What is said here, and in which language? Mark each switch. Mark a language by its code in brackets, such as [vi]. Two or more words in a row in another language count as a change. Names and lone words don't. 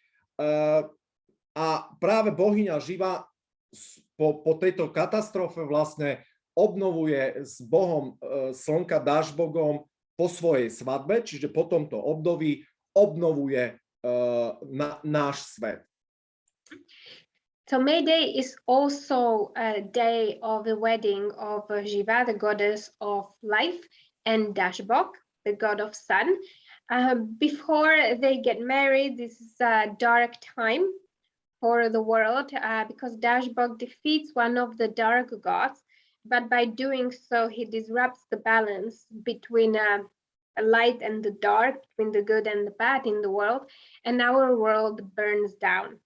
[sk] A práve bohyňa Živa po tejto katastrofe vlastne obnovuje s bohom slnka Dažbogom po svojej svadbe, čiže po tomto období obnovuje náš svet. [en] So May Day is also a day of the wedding of Shiva, the goddess of life, and Dashbog, the god of sun. Before they get married, this is a dark time for the world because Dashbog defeats one of the dark gods, but by doing so, he disrupts the balance between light and the dark, between the good and the bad in the world, and our world burns down.